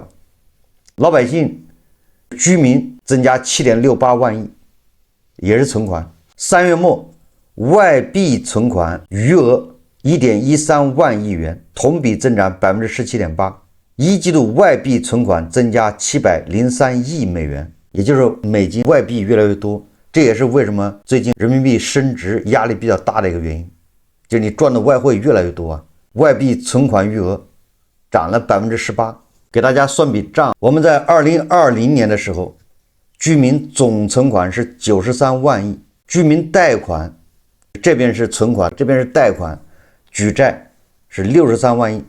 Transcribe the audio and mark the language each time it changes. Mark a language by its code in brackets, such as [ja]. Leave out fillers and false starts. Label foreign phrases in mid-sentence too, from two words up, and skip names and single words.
[zh] 老百姓居民增加 7.68 萬億，也是存款。3月末外幣存款餘額 1.13 萬億元，同比增長 17.8%。一季度外幣存款增加703億美元，也就是美金外幣越來越多。这也是为什么最近人民币升值压力比较大的一个原因，就是你賺的外匯越來越多啊，外幣存款餘額漲了18%。給大家算筆賬，我們在2020年的時候，居民總存款是93萬億，居民貸款這邊是存款，這邊是貸款，舉債是63萬億。